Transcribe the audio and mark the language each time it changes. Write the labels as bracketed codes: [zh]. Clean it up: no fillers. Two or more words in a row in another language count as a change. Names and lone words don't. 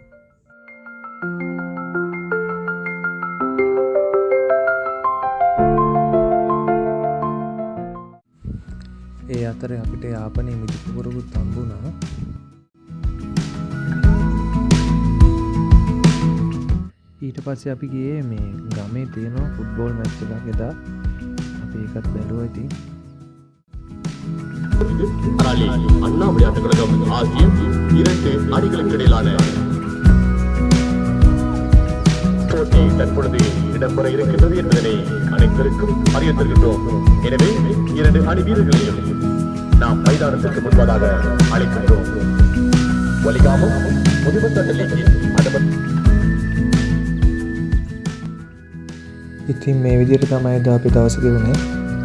[si] ඒ අතරේ අපිට යාපනයේ මිදිකුවරුත් හම්බුණා. ඊට පස්සේ අපි ගියේ මේ ගමේ තියෙන [en] football match [si] එකක් එදා. අපි ඒකත් බැලුවා ඉතින්. [ta] அராலி அண்ணாமலை ஆட்டக்கழகம் ஆகிய 2 அணிகளுக்கு இடையிலான போட்டி தற்பொழுது இடம்பெற இருக்கின்றது என்பதனை அனைவருக்கும் அறிவித்திருக்கின்றோம். எனவே 2 அணி வீரர்களையும் நாம் மைதானத்திற்கு முன்பதாக அழைக்கின்றோம். வலிகாமம் முதுமத்தட்டலிக்கு அனுமதி. [si] ඉතින් මේ විදිහට තමයි අපි දවස ගෙවුනේ.